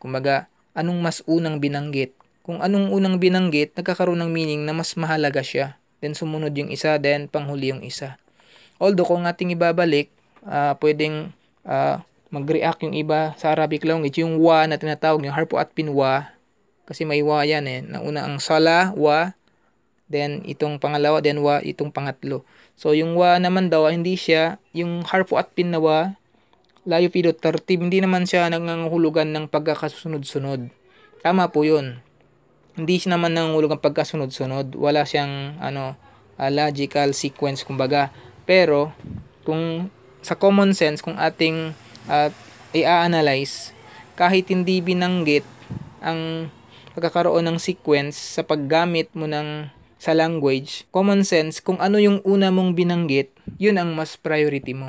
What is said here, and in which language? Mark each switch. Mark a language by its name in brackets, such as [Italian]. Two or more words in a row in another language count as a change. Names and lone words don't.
[Filipino] Kumbaga, anong mas unang binanggit? Kung anong unang binanggit, nagkakaroon ng meaning na mas mahalaga siya. Then sumunod yung isa, then panghuli yung isa. Although kung ating ibabalik, pwedeng mag-react yung iba sa [English] Arabic language, [Filipino] yung wa na tinatawag, yung [Arabic] حرف عطف و, [Filipino] kasi may wa yan Nauna ang sala, wa, then itong pangalawa, then wa, itong pangatlo. So yung wa naman daw, hindi siya, yung [Arabic] حرف عطف [Filipino] na wa, [Arabic] لا يفيد ترتيب, [Filipino] hindi naman siya nangangahulugan ng pagkakasunod-sunod. Tama po yun. Hindi siya naman nangangahulugan pagkasunod-sunod. Wala siyang [English] logical sequence, [Filipino] kumbaga. Pero, kung sa [English] common sense, [Filipino] kung ating i-analyze, kahit hindi binanggit ang pagkakaroon ng sequence sa paggamit mo sa language, [English] common sense, [Filipino] kung ano yung una mong binanggit, yun ang mas priority mo.